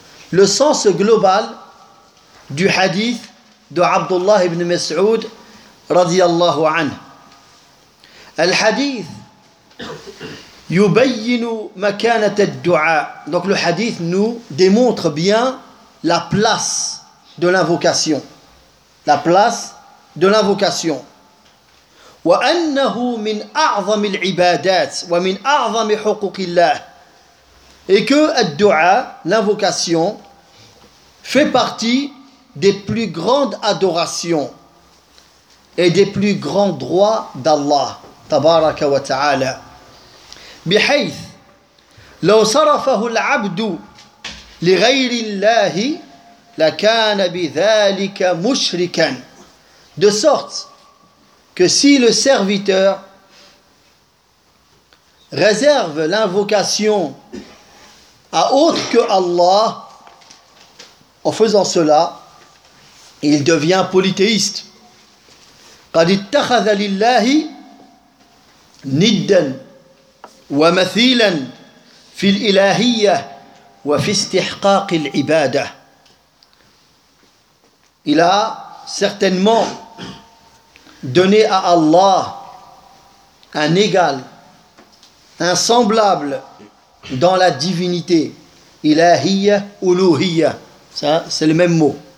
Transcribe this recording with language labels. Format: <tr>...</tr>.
<fr>Le sens global du hadith de Abdullah ibn Mas'ud</fr> <ar>radiyallahu anhu. Al-hadith yubayyinu makanat ad-du'a.</ar> <fr>Donc le hadith nous démontre bien la place de l'invocation. La place de l'invocation.</fr> <ar>وأنه من أعظم العبادات ومن أعظم حقوق الله.</ar> <fr>Et que الدعاء, l'invocation, fait partie des plus grandes adorations et des plus grands droits d'Allah,</fr> <ar>تبارك وتعالى. بحيث لو صرفه العبد لغير الله لكان بذلك مشركا.</ar> <fr>De sorte que si le serviteur réserve l'invocation à autre que Allah, en faisant cela, il devient polythéiste.</fr> <ar>قد اتخذ لله ندا ومثيلا في الإلهية وفي استحقاق العبادة.</ar> <fr>Il a certainement donné à Allah un égal, un semblable dans la divinité. Ilahiyya, uluhiyya. Ça, c'est le même mot.</fr>